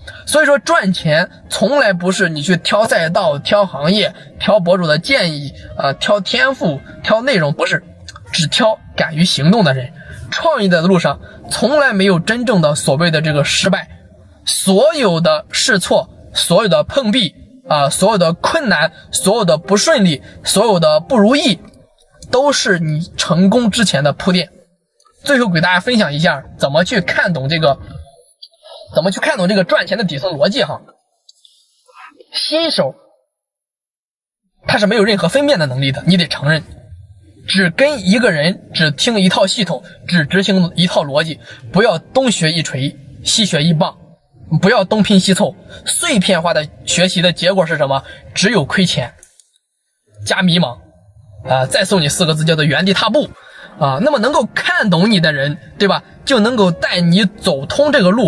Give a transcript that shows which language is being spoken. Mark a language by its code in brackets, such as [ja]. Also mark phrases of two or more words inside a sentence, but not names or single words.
[zh] 所以說賺錢從來不是你去挑賽道挑行業挑博主的建議挑天賦挑內容，不是，只挑敢於行動的人。創業的路上從來沒有真正的所謂的這個失敗，所有的試錯所有的碰壁所有的困難，所有的不順利，所有的不如意，都是你成功之前的铺垫。最後给大家分享一下怎么去看懂这个賺錢的底層邏輯哈。新手他是沒有任何分辨的能力的，你得承認。只跟一個人只聽一套系統，只執行一套邏輯，不要東學一錘西學一棒，不要東拼西湊。碎片化的學習的結果是什麼？只有虧錢加迷茫再送你4個字叫做原地踏步那麼能夠看懂你的人，對吧，就能夠帶你走通這個路。